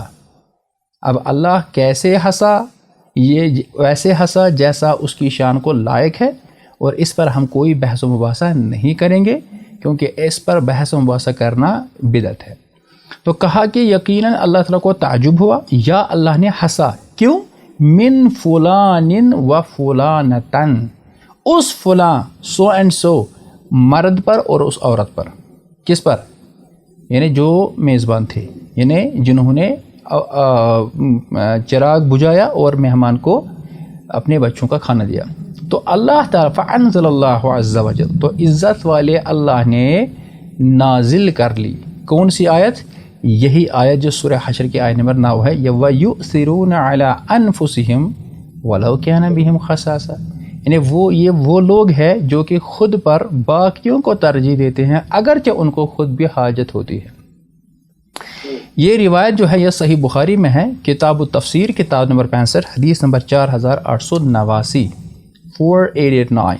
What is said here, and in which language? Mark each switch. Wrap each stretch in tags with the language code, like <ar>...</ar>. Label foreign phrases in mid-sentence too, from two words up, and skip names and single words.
<ur>اب اللہ کیسے ہنسا؟ یہ ویسے ہنسا جیسا اس کی شان کو لائق ہے، اور اس پر ہم کوئی بحث و مباحثہ نہیں کریں گے کیونکہ اس پر بحث و مباحثہ کرنا بدعت ہے. تو کہا کہ یقیناً اللہ تعالیٰ کو تعجب ہوا یا اللہ نے ہنسا.</ur> <ar>کیوں؟ من فلان و فلانتن،</ar> <ur>اس فلاں</ur> <en>so and so</en> <ur>مرد پر اور اس عورت پر. کس پر؟ یعنی جو میزبان تھے، یعنی جنہوں نے چراغ بجھایا اور مہمان کو اپنے بچوں کا کھانا دیا. تو اللہ تعالیٰ</ur> <ar>فانزل اللہ عز و جل،</ar> <ur>تو عزت والے اللہ نے نازل کر لی کون سی آیت؟ یہی آیت جو سورہ حشر کی آیت نمبر 9 ہے،</ur> <ar>وَيُؤْثِرُونَ عَلَىٰ أَنفُسِهِمْ وَلَوْ كَانَ بِهِمْ خَصَاصَةٌ،</ar> <ur>یعنی یہ وہ لوگ ہیں جو کہ خود پر باقیوں کو ترجیح دیتے ہیں اگرچہ ان کو خود بھی حاجت ہوتی ہے. یہ روایت جو ہے یہ صحیح بخاری میں ہے، کتاب التفسیر کتاب نمبر 65 حدیث نمبر 4889 4889.</ur>